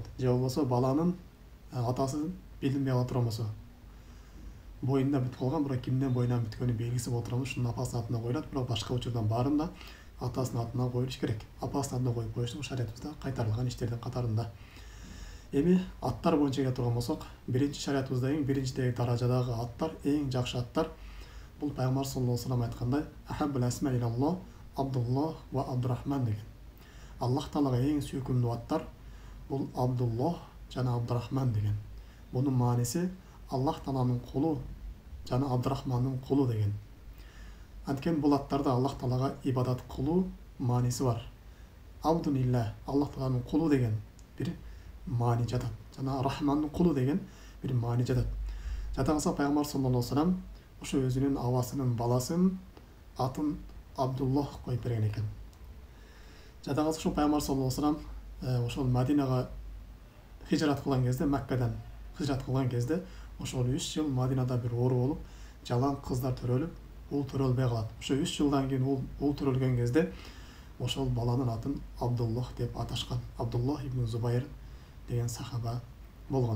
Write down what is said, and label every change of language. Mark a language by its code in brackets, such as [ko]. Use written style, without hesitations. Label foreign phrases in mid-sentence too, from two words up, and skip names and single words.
[ky] Же болбосо баланын атасы билинбей кала турган болсо, боюнда бүтүп калган, бирок кимден боюнан бүткөнү белгиси боло турган болсо, ушунун апасынын атына коюлат. Бирок башка учурдан баарында атасынын атына коюлуш керек. Апасынын атына коюп коюштук шариятыбызда кайтарылган иштердин катарында. Эми аттар боюнча келе турган болсок, биринчи шариятыбызда эң биринчидеги даражадагы аттар, эң жакшы аттар бул пайгамбар [ar] صلى الله عليه وسلم [ky] айткандай: [ar] "أحب الأسماء إلى الله عبد الله وعبد الرحمن" [ky] деген. Аллах Таалага эң сүйкүмдүү аттар бул Абдуллах жана Абдурахман деген. Бунун мааниси Аллах Тааланын кулу жана Абдурахмандын кулу деген. Анткени бул аттарда Аллах Таалага ибадат кылуу мааниси бар. Абдулилlah, Аллах Тааланын кулу деген бир маани жатат. Жана Рахмандын кулу деген бир маани жатат. Жатакса пайгамбар [ar] صلى الله عليه وسلم [ky] ошо өзүнүн абасынын баласын атын Абдуллах коюп берген экен. Жатакса ошо пайгамбар [ar] صلى الله عليه وسلم [ky] ошол Мадинага хижрат кылган кезде, Маккадан хижрат кылган кезде, ошол 3 жыл Мадинада бир оору болуп, жалаң кыздар төрөлүп, ул төрөлбөй калат. Ошо 3 жылдан кийин ул төрөлгөн кезде ошол баланын атын Абдуллах деп аташкан. Абдуллах ибн Зубайр деген сахаба болгон.